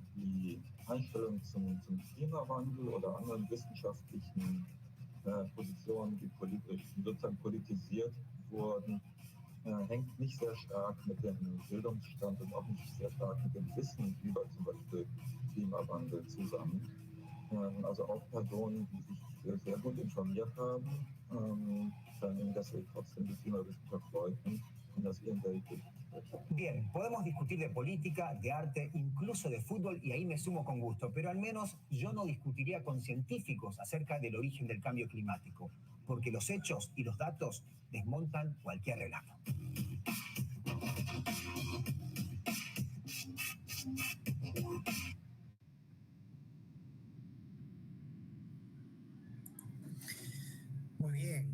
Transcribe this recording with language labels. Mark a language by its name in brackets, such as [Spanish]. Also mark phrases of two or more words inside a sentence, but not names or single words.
[German] Die Einstellung zum Klimawandel oder anderen wissenschaftlichen Positionen, die sozusagen politisiert wurden, hängt nicht sehr stark mit dem Bildungsstand und auch nicht sehr stark mit dem Wissen über zum Beispiel Klimawandel zusammen. Also auch Personen, die sich sehr gut informiert haben, dann deswegen trotzdem die Klimawissenschaft leugnen und das ihren Weltbild. [Spanish] Bien, podemos discutir de política, de arte, incluso de fútbol, y ahí me sumo con gusto, pero al menos yo no discutiría con científicos acerca del origen del cambio climático, porque los hechos y los datos desmontan cualquier relato. Muy bien.